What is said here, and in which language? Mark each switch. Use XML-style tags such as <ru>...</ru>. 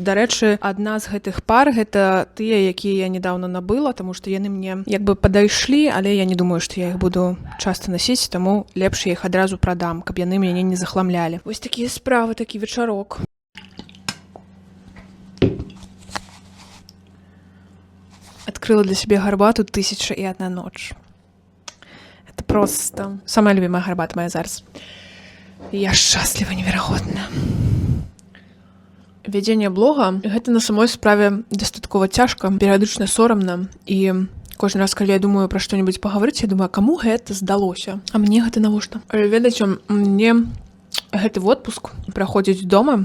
<be>Дарэчы, адна з гэтых пар гэта тыя, якія я недавно набыла, таму што яны мне як бы падайшлі, але я не думаю, што я іх буду часта насіць, таму лепш я іх адразу прадам, каб яны мяне не захламлялі. Вось такія справы, такі вечарок. Адкрыла для сябе гарбату 1001 ноч.</be> <ru>Это просто самая любимая гарбата моя</ru> <be>зараз. Я шчасліва неверагодна. Вядзенне блога — гэта на самой справе дастаткова цяжка, перыядычна сорамна, і кожны раз, калі я думаю пра што-небудзь пагаварыць, я думаю, каму гэта здалося? А мне гэта навошта? Ведаеце, мне гэты отпуск праходзіць дома.</be>